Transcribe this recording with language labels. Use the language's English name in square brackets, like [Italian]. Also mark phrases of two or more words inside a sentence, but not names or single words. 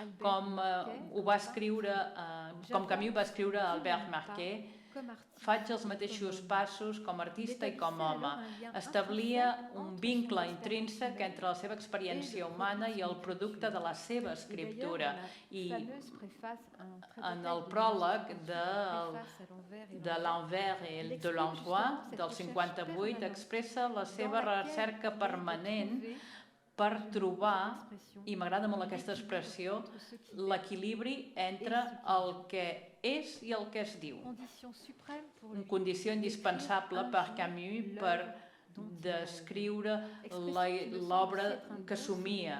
[Catalan] Com Camus va escriure a Albert Marquet, faig els mateixos passos com a artista i com a home. Establia un vincle intrínsec entre la seva experiència humana i el producte de la seva escriptura. I en el pròleg de l'Envers et de l'Endroit del 58 expressa la seva recerca permanent per trobar, i m'agrada molt aquesta expressió, l'equilibri entre el que és i el que es diu. Una condició indispensable per Camus per descriure l'obra que somia.